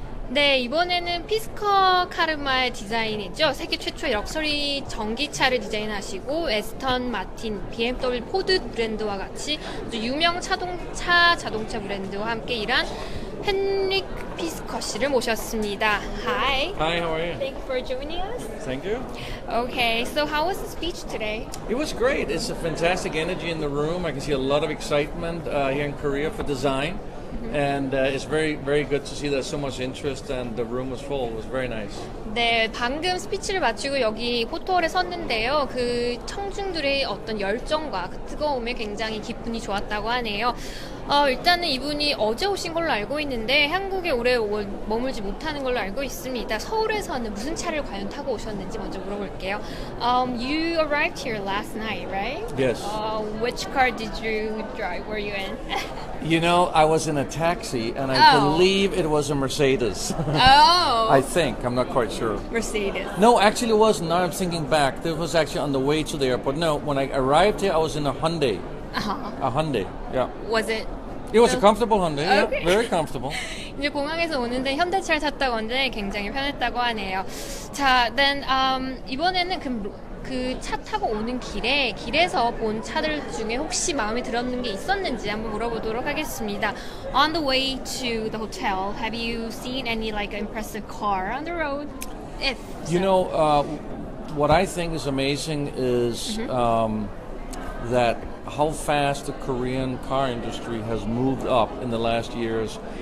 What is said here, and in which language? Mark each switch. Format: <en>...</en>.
<ko>네, 이번에는 피스커 카르마의 디자인이죠. 세계 최초의 럭셔리 전기차를 디자인하시고 에스턴 마틴, BMW 포드 브랜드와 같이 아주 유명 자동차 브랜드와 함께 일한 헨릭 피스커 씨를 모셨습니다.</ko> <en>Hi. Hi, how are you? Thank you for joining us. Thank you. Okay, so how was the speech today? It was great. It's a fantastic energy in the room. I can see a lot of excitement here in Korea for design. And it's very, very good to see there's so much interest and the room was full. It was very nice.</en> <ko>네, 방금 스피치를 마치고 여기 포토홀에 섰는데요. 그 청중들의 어떤 열정과 그 뜨거움에 굉장히 기분이 좋았다고 하네요. 일단은 이분이 어제 오신 걸로 알고 있는데 한국에 오래 머물지 못하는 걸로 알고 있습니다. 서울에서는 무슨 차를 과연 타고 오셨는지 먼저 물어볼게요.</ko> <en>You arrived here last night, right? Yes. Which car did you drive? Were you in? You know, I was in a taxi and I believe it was a Mercedes. Oh. I think. I'm not quite sure. Mercedes. No, actually it wasn't. Now I'm thinking back. It was actually on the way to the airport. No, when I arrived here, I was in a Hyundai. A Hyundai, yeah. Was it? It was a comfortable Hyundai, Okay. yeah, very comfortable.</en> <ko>이제 공항에서 오는데 현대차를 탔다고 하는데 굉장히 편했다고 하네요. 자,</ko> <en>then</en> <ko>이번에는 그 차 타고 오는 길에서 본 차들 중에 혹시 마음에 들었는 게 있었는지 한번 물어보도록 하겠습니다.</ko> <en>On the way to the hotel, have you seen any like impressive car on the road? If You know, what I think is amazing is that how fast the Korean car industry has moved up in the last years.</en>